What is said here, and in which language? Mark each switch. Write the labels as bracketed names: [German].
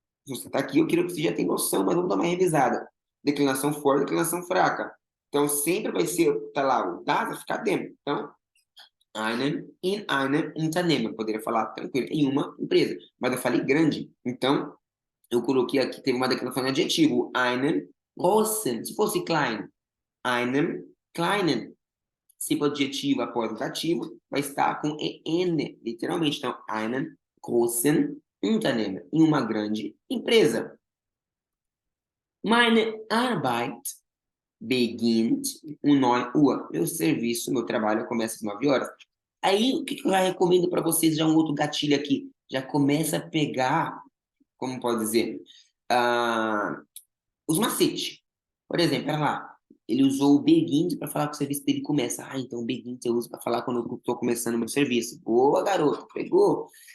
[Portuguese] Se você está aqui, eu quero que você já tenha noção, mas vamos dar uma revisada. Declinação forte, declinação fraca. Então, sempre vai ser, tá lá, o das vai ficar dem. Então, [German] in einem Unternehmen. [Portuguese] Eu poderia falar tranquilo, em uma empresa. Mas eu falei grande. Então, eu coloquei aqui, teve uma declinação de adjetivo. [German] Einen großen. [Portuguese] Se fosse klein, [German] einem kleinen. [Portuguese] Se for adjetivo após o dativo, vai estar com en, literalmente. Então, [German] einen großen Unternehmen. [Portuguese] Em uma grande empresa. [German] Meine Arbeit beginnt um 9 Uhr. [Portuguese] Meu serviço, meu trabalho começa às 9 horas. Aí, o que eu já recomendo para vocês? Já um outro gatilho aqui. Já começa a pegar, como pode dizer, os macetes. Por exemplo, olha lá. Ele usou o begin para falar que o serviço dele começa. Ah, então o begin eu uso para falar quando eu estou começando o meu serviço. Boa, garoto. Pegou?